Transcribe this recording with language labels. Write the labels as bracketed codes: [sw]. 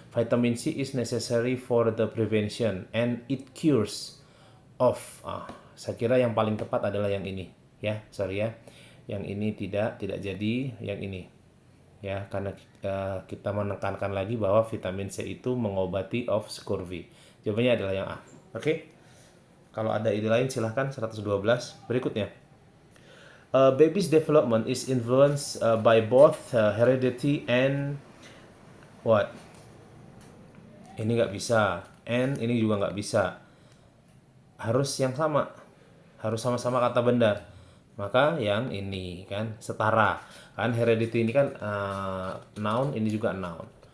[en] Vitamin C is necessary for the prevention and it cures of. [id] Saya kira yang paling tepat adalah yang ini ya, sorry ya. Yang ini tidak jadi yang ini ya, karena kita menekankan lagi bahwa vitamin C itu mengobati of scurvy. Jawabannya adalah yang A. Oke. Kalau ada ide lain silahkan. 112 berikutnya. [en] Baby's development is influenced by both heredity and what? [id] Ini nggak bisa, and ini juga nggak bisa. Harus yang sama, harus sama-sama kata benda. Maka yang ini kan setara kan, heredity ini kan noun, ini juga noun.